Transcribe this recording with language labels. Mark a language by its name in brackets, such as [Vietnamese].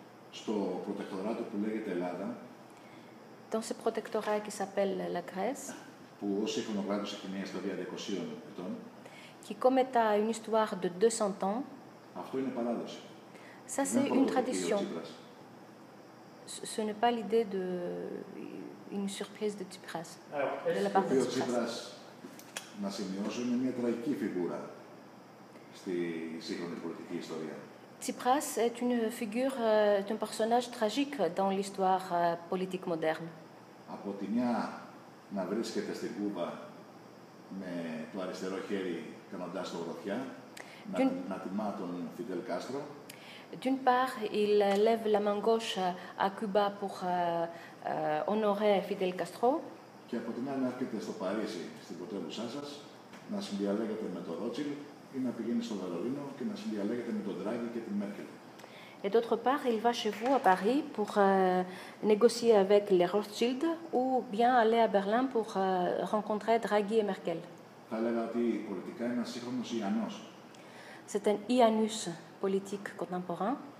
[Greek] Στο προτεκτοράτο που λέγεται Ελλάδα, [French] dans ce protectorat qui s'appelle la Grèce, [Greek] που ως ειχνογράτος έχει μια ιστορία 200 ετών, [French] qui, comme étant une histoire de 200 ans, [Greek] Αυτό είναι παράδοση. [French] ça c'est une tradition. Ce n'est pas l'idée d'une surprise de Tsipras, de la part de [Greek] Ο [French] Tsipras. [Greek] Τσίπρας, να σημειώσω, είναι μια τραγική φιγούρα στη σύγχρονη πολιτική ιστορία. [French] Tsipras est une figure, un personnage tragique dans l'histoire politique moderne. [Greek] Από τη μια να βρίσκεται στην Κούβα με το αριστερό χέρι κάνοντας το γροθιά, να τιμά τον Φιντελ Κάστρο. [French] D'une part, il lève la main gauche à Cuba pour honorer Fidel Castro. [Greek] Και από την άλλη να έρχεται στο Παρίσι, στην πρωτεύουσά σας, να συνδιαλέγεται με τον Ρότσιλ ή να πηγαίνει στο Βερολίνο και να συνδιαλέγεται με τον Ντράγκη και την Μέρκελ. [French] Et d'autre part, il va chez vous à Paris pour négocier avec les Rothschild ou bien aller à Berlin pour rencontrer Draghi et Merkel. [Greek] Θα έλεγα ότι πολιτικά είναι ένας σύγχρονος Ιαννός. [French] C'est un Iannus politique contemporain.